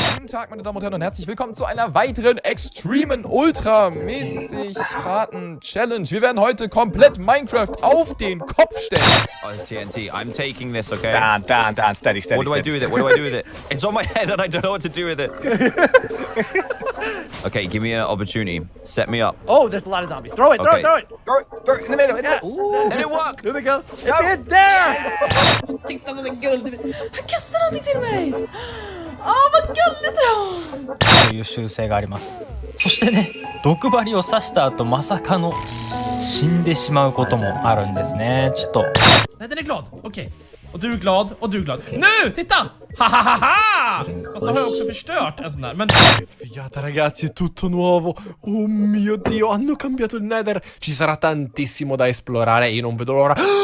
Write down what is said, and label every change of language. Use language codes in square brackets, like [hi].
[de] Guten Tag, meine Damen und Herren, und herzlich willkommen zu einer weiteren extremen, ultramäßig harten Challenge. Wir werden heute komplett Minecraft auf den Kopf stellen. [en] Oh, TNT, I'm taking this, okay? Dan, steady. What do I do with it? What do I do with it? It's on my head and I don't know what to do with it. Okay, give me an opportunity. Set me up. Oh, there's a lot of zombies. Throw it, throw it, throw it! Throw it in the middle. Ooh. Did it work? Here they go. It did! There! [sv] Titta vad gulligt. Han kastar någonting till mig. Åh, vad gulligt då. [ja] いう習性があります。そしてね、毒針を刺した後まさかの死んでしまうこともあるんですね。ちょっと。 [sv] Nej, den är glad. Okej. Och du är glad, och du är glad. Nu! Titta! Ha! Fast då har jag också förstört en sån där. Men... [it] Figata ragazzi, è tutto nuovo. Oh mio Dio, hanno cambiato il Nether. Ci sarà tantissimo da esplorare e io non vedo l'ora.